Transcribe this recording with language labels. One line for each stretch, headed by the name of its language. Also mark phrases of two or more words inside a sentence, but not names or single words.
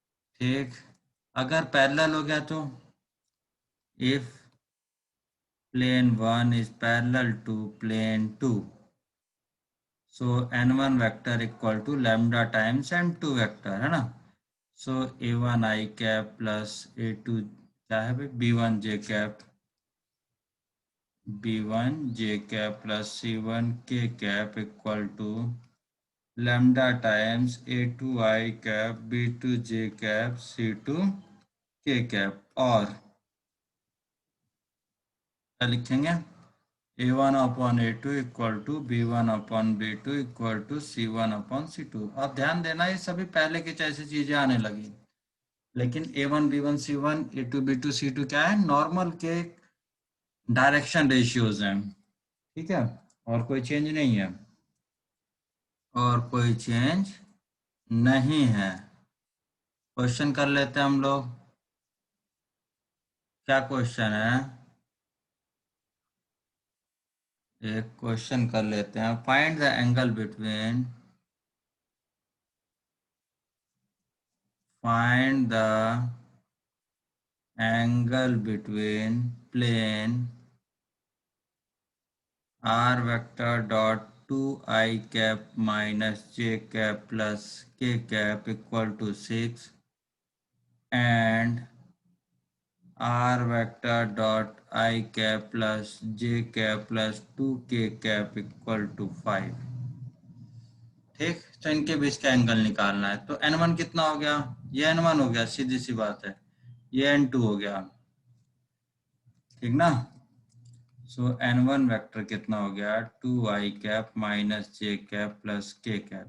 Hindi: ठीक, अगर पैरेलल हो गया तो
English: इफ plane 1 is parallel to plane 2, so n1 vector equal to lambda times n2 vector,
Hindi: है ना।
English: so a1 I cap plus a2
Hindi: क्या है भाई,
English: b1 j cap, b1 j cap plus c1 k cap equal to lambda times a2 I cap b2 j cap c2 k cap,
Hindi: और क्या लिखेंगे,
English: a1 upon a2 equal to b1 upon b2 equal to c1 upon c2.
Hindi: अब ध्यान देना ये सभी पहले की जैसी चीजें आने लगी, लेकिन a1 b1 c1 a2 b2 c2 क्या है, नॉर्मल के
English: direction ratios
Hindi: हैं। ठीक है, और कोई चेंज नहीं है, और कोई चेंज नहीं है। क्वेश्चन कर लेते हैं हम लोग। क्या क्वेश्चन है, एक क्वेश्चन कर लेते हैं।
English: find the angle between, find the angle between plane r vector dot 2 I cap minus j cap plus k cap equal to 6 and r vector dot I cap plus j cap plus 2k cap equal to 5।
Hindi: ठीक, तो इनके बीच का एंगल निकालना है। तो n1 कितना हो गया, ये n1 हो गया, सीधी सी बात है। ये n2 हो गया, ठीक ना।
English: so n1 vector
Hindi: कितना हो गया,
English: 2 I cap minus j cap plus k cap.